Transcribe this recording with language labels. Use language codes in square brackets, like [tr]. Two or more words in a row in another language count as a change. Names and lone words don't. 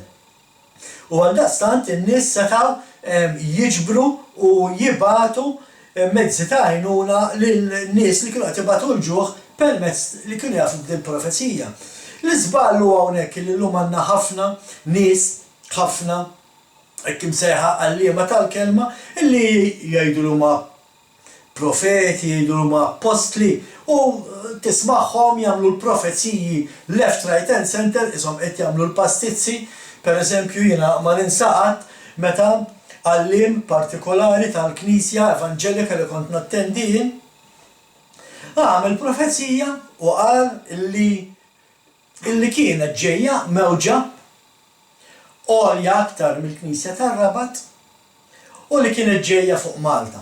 [mt] U għaldaqstant in-nies setgħu jiġbru u jibgħatu mezzi ta' għajnuna lin-nies li kienu qed jibgħatu l-ġuħ permezz li kienu jafu b'din profezija. L-iżball huwa hawnhekk li llum għandna ħafna nies, ħafna hekk imsejħa għalliema tal-kelma illi jgħidu li huma profeti, jgħidu li huma apostli u tismagħhom jagħmlu l-profeziji [en] left, right and center [mt] ishom qed jagħmlu l-pastizzi. Pereżempju jiena ma ninsaqat meta għalliem partikolari tal-Knisja Evanġelika li kont nattendi jien għamel profezija u qal illi kienet ġejja mewġa għolja aktar mill-Knisja tar-Rabat u li kienet ġejja fuq Malta.